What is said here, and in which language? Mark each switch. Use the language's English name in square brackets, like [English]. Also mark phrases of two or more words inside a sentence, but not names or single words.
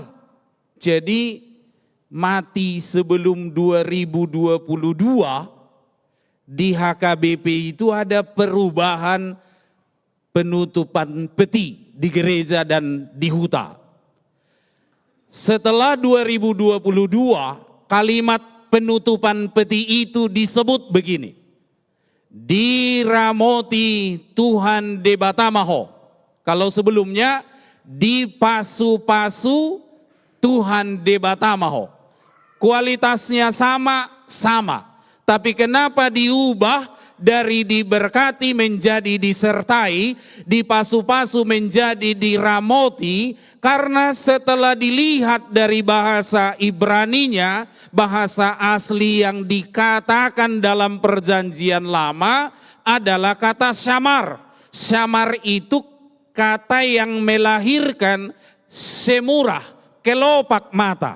[Indonesian] Jadi mati sebelum 2022 di HKBP itu ada perubahan penutupan peti di gereja dan di huta. Setelah 2022, kalimat penutupan peti itu disebut begini. [Batak Toba] Diramoti Tuhan debatamaho. [Indonesian] Kalau sebelumnya [Batak Toba] dipasu-pasu Tuhan debatamaho. [Indonesian] Kualitasnya sama. Tapi kenapa diubah dari diberkati menjadi disertai, dipasu-pasu menjadi diramoti? Karena setelah dilihat dari bahasa Ibraninya, bahasa asli yang dikatakan dalam perjanjian lama adalah kata syamar. Syamar itu kata yang melahirkan semurah, kelopak mata.